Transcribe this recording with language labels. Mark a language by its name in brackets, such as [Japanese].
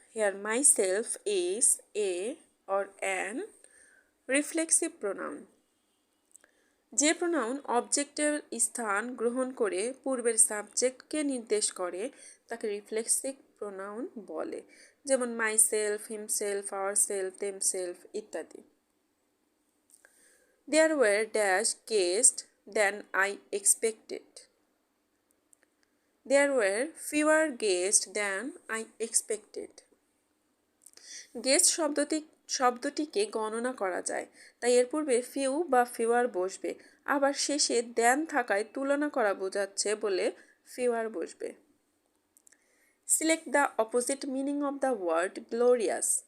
[English] Here myself is a or an reflexive pronoun. [Bangla] যে pronoun অবজেক্টের স্থান গ্রহণ করে পূর্বের সাবজেক্টকে নির্দেশ করে তাকে রিফ্লেক্সিভ প্রোনাউন বলে, যেমন মাইসেলফ, হিমসেলফ, আওয়ারসেলফ, দেমসেলফ ইত্যাদি। [English] There were dash guests than I expected. There were fewer guests than I expected. [Bangla] Guest শব্দটিকে গণনা করা যায়, তাই এর পূর্বে ফিউ বা ফিওয়ার বসবে। আবার শেষে দেন থাকায় তুলনা করা বোঝাচ্ছে বলে ফিওয়ার বসবে। [English] Select the opposite meaning of the word glorious.